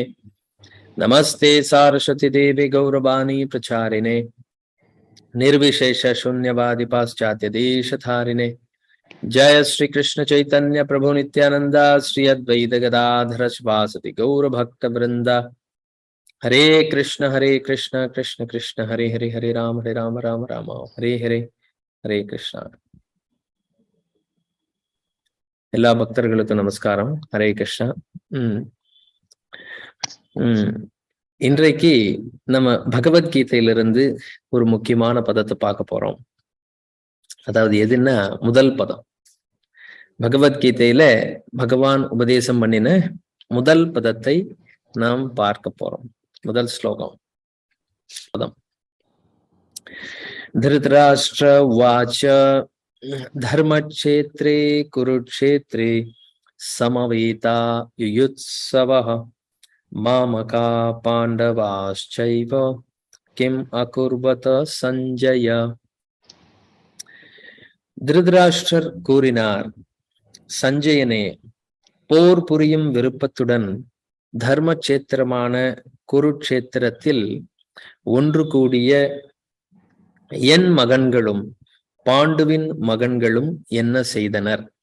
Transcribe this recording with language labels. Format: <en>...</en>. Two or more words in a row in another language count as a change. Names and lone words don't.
<sa>नमस्ते सारस्वती देवी गौरवाणी प्रचारिणे निर्विशेष शून्यवादी पाश्चात्य देशधारिणे। जय श्री कृष्ण चैतन्य प्रभु नित्यानंदा श्री अद्वैत गदाधर शिवासति गौर भक्त वृंदा। हरे कृष्ण कृष्ण कृष्ण हरे हरे, हरे राम राम राम हरे हरे, हरे कृष्णा.</sa> <ta>எல்லா பக்தர்களுக்கும் நமஸ்காரம். ஹரே கிருஷ்ணா. இன்றைக்கு நம்ம பகவத்கீதையிலிருந்து ஒரு முக்கியமான பதத்தை பார்க்க போறோம். அதாவது எதுன்னா முதல் பதம். பகவத்கீதையில பகவான் உபதேசம் பண்ணின முதல் பதத்தை நாம் பார்க்க போறோம். முதல் ஸ்லோகம் பதம்.</ta> <sa>धृतराष्ट्र उवाच धर्मक्षेत्रे कुरुक्षेत्रे समवेता युयुत्सवः मामका पांडवाश्चैव किम् अकुर्वत संजय.</sa> <ta>திருதராஷ்டிரர் கூறினார், சஞ்சயனே, போர் புரியும் விருப்பத்துடன் தர்மக்ஷேத்திரமான குருக்ஷேத்திரத்தில் ஒன்று கூடிய என் மகன்களும் பாண்டுவின் மகன்களும் என்ன செய்தனர்?</ta>